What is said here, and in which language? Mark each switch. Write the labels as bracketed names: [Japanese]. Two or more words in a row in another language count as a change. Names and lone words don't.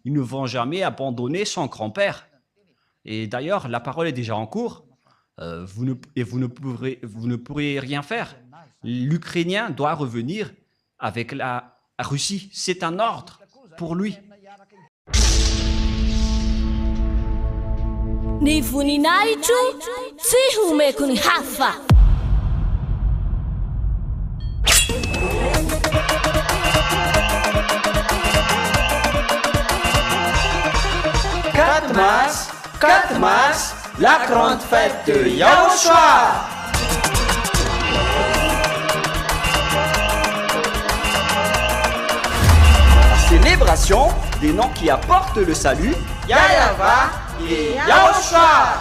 [French] Ils ne vont jamais abandonner son grand-père. Et d'ailleurs, la parole est déjà en cours. Vous ne pourrez rien faire. L'Ukrainien doit revenir avec la Russie. C'est un ordre pour lui. [Malagasy] Ni voninahitro tsy homeko ny hafa. [French] Quatre mars, la grande fête de Yahushua. Célébration des noms qui apportent le salut, Yahweh et Yahushua.